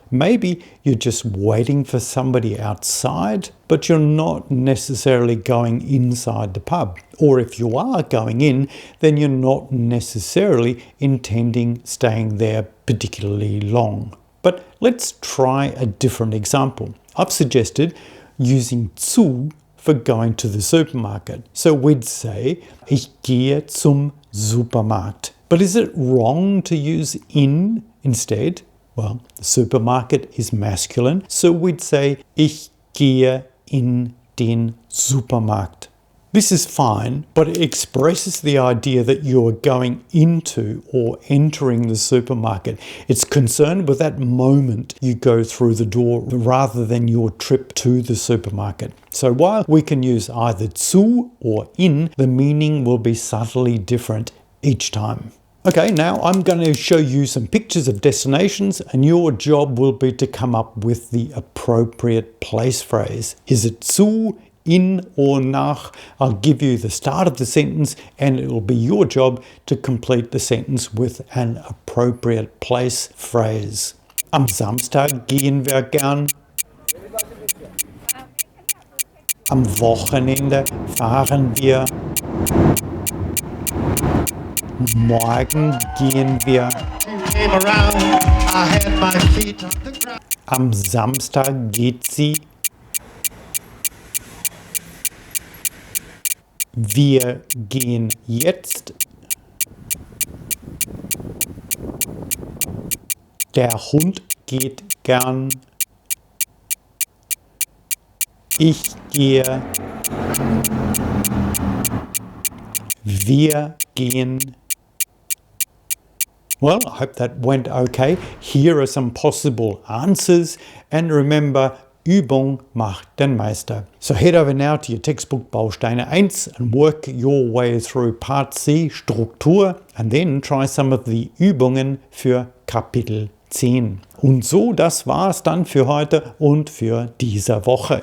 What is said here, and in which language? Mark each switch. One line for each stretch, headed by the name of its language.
English: Maybe you're just waiting for somebody outside, but you're not necessarily going inside the pub. Or if you are going in, then you're not necessarily intending staying there particularly long. But let's try a different example. I've suggested using zu for going to the supermarket. So we'd say,
German: ich gehe zum Supermarkt.
English: But is it wrong to use in instead? Well, the supermarket is masculine, so we'd say,
German: ich gehe in den Supermarkt.
English: This is fine, but it expresses the idea that you are going into or entering the supermarket. It's concerned with that moment you go through the door rather than your trip to the supermarket. So while we can use either zu or in, the meaning will be subtly different each time. Okay, now I'm going to show you some pictures of destinations, and your job will be to come up with the appropriate place phrase. Is it zu, in, or nach? I'll give you the start of the sentence, and it will be your job to complete the sentence with an appropriate place phrase.
German: Am Samstag gehen wir gern. Am Wochenende fahren wir. Morgen gehen wir. Am Samstag geht sie. Wir gehen jetzt. Der Hund geht gern. Ich gehe. Wir gehen.
English: Well, I hope that went okay. Here are some possible answers. And remember,
German: Übung macht den Meister.
English: So head over now to your textbook Bausteine EINS and work your way through Part C, Struktur, and then try some of the Übungen für Kapitel 10.
German: Und so, das war's dann für heute und für diese Woche.